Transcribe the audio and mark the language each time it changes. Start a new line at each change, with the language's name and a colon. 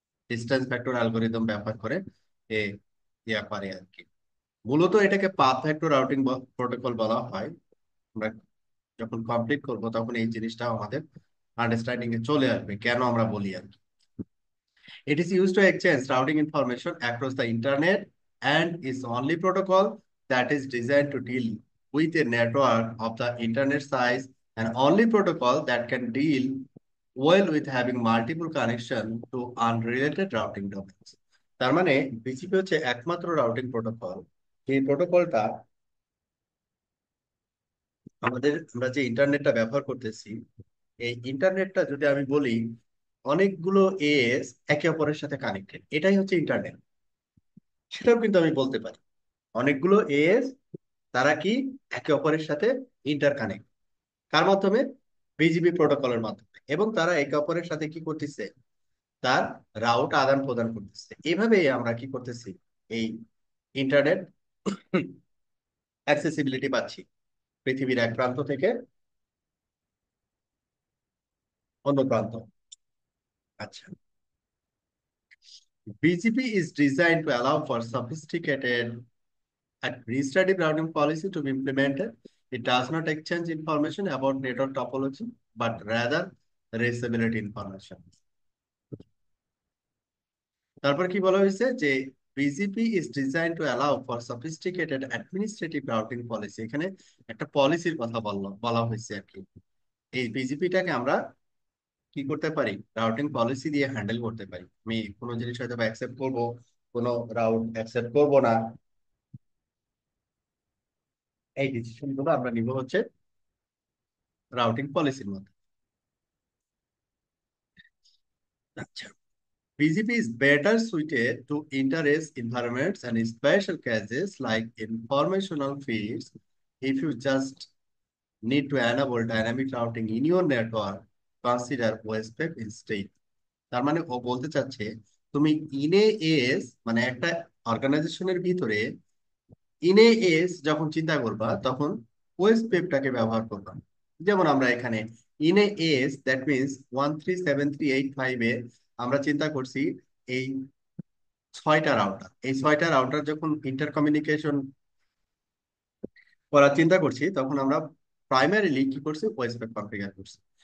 Bangla: Distance factor algorithm ব্যবহার করে এ ইয়া করে আর কি। মূলত এটাকে পাথ ভেক্টর রাউটিং প্রোটোকল বলা হয়। আমরা যখন কমপ্লিট করব তখন এই জিনিসটা আমাদের আন্ডারস্ট্যান্ডিং এ চলে আসবে কেন আমরা বলি আর কি।
English: It is used to exchange routing information across the internet and is only protocol that is designed to deal with a network of the internet size, and only protocol that can deal well with having multiple connection to unrelated routing domains.
Bangla: তার মানে BGP হচ্ছে একমাত্র routing protocol, এই প্রোটোকলটা আমরা যে ইন্টারনেটটা ব্যবহার করতেছি, এই ইন্টারনেটটা যদি আমি বলি অনেকগুলো এস একে অপরের সাথে কানেক্টেড, এটাই হচ্ছে ইন্টারনেট। সেটাও কিন্তু আমি বলতে পারি অনেকগুলো এস তারা কি একে অপরের সাথে ইন্টার কানেক্ট। কার মাধ্যমে? বিজিপি প্রোটোকলের মাধ্যমে। এবং তারা একে অপরের সাথে কি করতেছে, তার রাউট আদান প্রদান করতেছে। এভাবেই আমরা কি করতেছি, এই ইন্টারনেট অ্যাক্সেসিবিলিটি পাচ্ছি পৃথিবীর এক প্রান্ত থেকে অন্য প্রান্ত।
English: আচ্ছা, BGP is designed to allow for sophisticated administrative routing policy to be implemented. It does not exchange information about network topology, but rather reachability information.
Bangla: তারপর কি বলা হয়েছে যে
English: BGP is design to allow for sophisticated administrative routing policy.
Bangla: এখানে একটা পলিসির কথা বলা হয়েছে আর কি। এই বিজিপিটাকে আমরা কি করতে পারি, রাউটিং পলিসি দিয়ে হ্যান্ডেল করতে পারি। আমি কোনো জিনিস হয়তো অ্যাকসেপ্ট করবো, কোনো রাউট অ্যাকসেপ্ট করবো না, এই ডিসিশন গুলো আমরা নিব হচ্ছে রাউটিং পলিসির মধ্যে।
English: আচ্ছা, BGP is better suited to inter-race environments and special cases like informational feeds. If you just need to enable dynamic routing in your network, consider OSPF instead.
Bangla: তার মানে ও বলতে চাচ্ছে তুমি ইনে এস মানে একটা অর্গানাইজেশনের ভিতরে ইনে এস যখন চিন্তা করবা তখন ওএসপিএফটাকে ব্যবহার করবা। যেমন আমরা এখানে ইনে এস দ্যাট মিনস 13738 এ আমরা চিন্তা করছি এই ছয়টা রাউটার, এই ছয়টা রাউটার যখন ইন্টার কমিউনিকেশন করার চিন্তা করছি তখন আমরা প্রাইমারিলি কি করছি, ওএসপিএফ কনফিগার করছি।